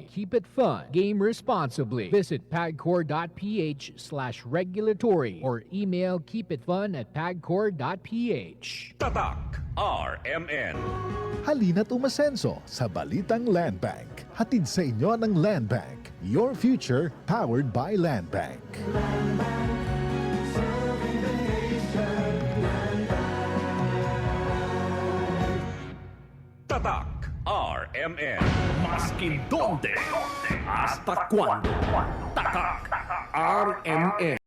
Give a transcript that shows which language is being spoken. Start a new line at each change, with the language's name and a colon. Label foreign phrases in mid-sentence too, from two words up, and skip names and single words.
English: Keep it fun. Game responsibly. Visit pagcor.ph/regulatory or email keepitfun@pagcor.ph.
Filipino: Tatak RMN. Halina't umasenso sa Balitang Land Bank. Hatid sa inyo ng Land Bank.
English: Your future powered by Land Bank.
Filipino: Tatak RMN.
Chavacano: Maskin donde, hasta cuando.
Filipino: Tatak RMN.